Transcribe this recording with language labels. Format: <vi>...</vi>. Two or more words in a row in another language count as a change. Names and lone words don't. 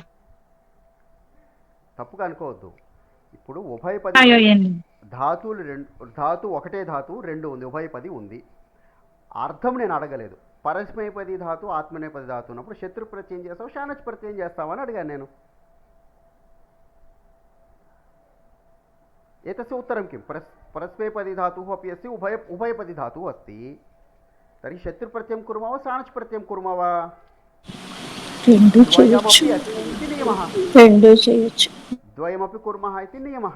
<te>తప్పుగా అనుకోవద్దు. ఇప్పుడు ఉభయపది ధాతువులు ధాతు ఒకటే ధాతువు రెండు ఉంది, ఉభయపది ఉంది. అర్థం నేను అడగలేదు. పరస్మైపది ధాతు ఆత్మనేపది ధాతు ఉన్నప్పుడు శత్రు ప్రత్యయం చేస్తావు శానచ్ ప్రత్యయం చేస్తావని అడిగాను నేను.</te> <sa>एतस्य उत्तरं किं? परस्मैपदी धातुः अपि अस्ति, उभयपदी धातुः अस्ति. तर्हि शत्रुप्रत्ययं कुर्मः वा शानच् प्रत्ययं कुर्मः वा? द्वयमपि कुर्मः इति नियमः.</sa>